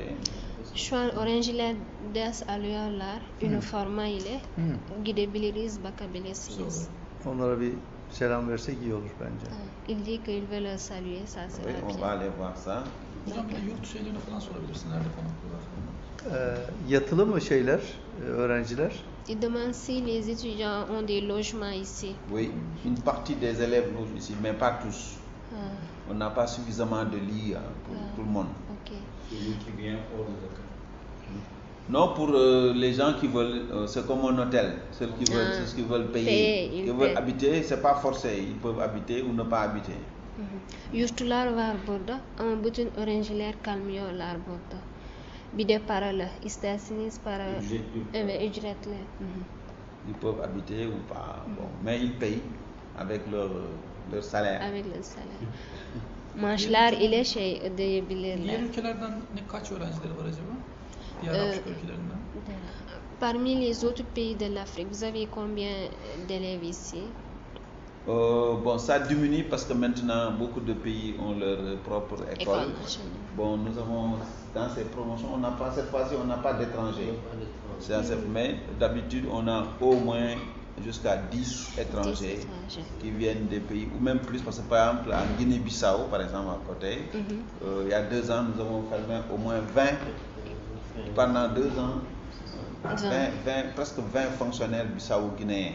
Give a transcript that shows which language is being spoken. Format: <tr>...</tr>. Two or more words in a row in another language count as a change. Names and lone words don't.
<tr>Şu an öğrenciler ders alıyorlar. Üniforma ile gidebiliriz, bakabilirsiniz. Onlara bir selam versek iyi olur bence.</tr> <fr>Il dit qu'il veut le saluer, ça Oui, sera on bien. va aller voir ça.</fr> <tr>Hocam bir de yurt şeylerini falan sorabilirsin. Nerede konaklıyorlar falan. Yatılı mı şeyler, öğrenciler?</tr> <fr>Il demande si les étudiants ont des logements ici. Oui, une partie des élèves logent ici, mais pas tous. Ah, On n'a pas suffisamment de lits pour tout le monde. ok. Celui qui vient hors de Dakar. Non, pour les gens qui veulent, c'est comme un hôtel. Ceux qui veulent payer, qui veulent habiter, c'est pas forcé. Ils peuvent habiter ou ne pas habiter.</fr> <tr>Yurtlar var burada ama bütün öğrenciler kalmıyorlar burada. Bir de paralı. İsterseniz para evet, ücretli.</tr> <fr>Ils peuvent habiter ou pas. Bon, mais ils payent avec leur salaire. Avec le salaire.</fr> <tr>Maaşlar ile ödeyebilirler. Diğer ülkelerden kaç öğrencileri var acaba? Diğer Afrika ülkelerinden.</tr> <fr>Parmi les autres pays de l'Afrique, vous avez combien d'élèves ici? Bon, ça diminue parce que maintenant beaucoup de pays ont leur propre école. Bon, nous avons dans ces promotions, on n'a pas cette fois-ci, on n'a pas d'étrangers. Mais d'habitude, on a au moins jusqu'à 10 étrangers qui viennent des pays, ou même plus, parce que par exemple en Guinée-Bissau, par exemple à côté, il y a 2 ans, nous avons formé au moins 20, pendant 2 ans, 20, presque 20 fonctionnaires bissau-guinéens.</fr>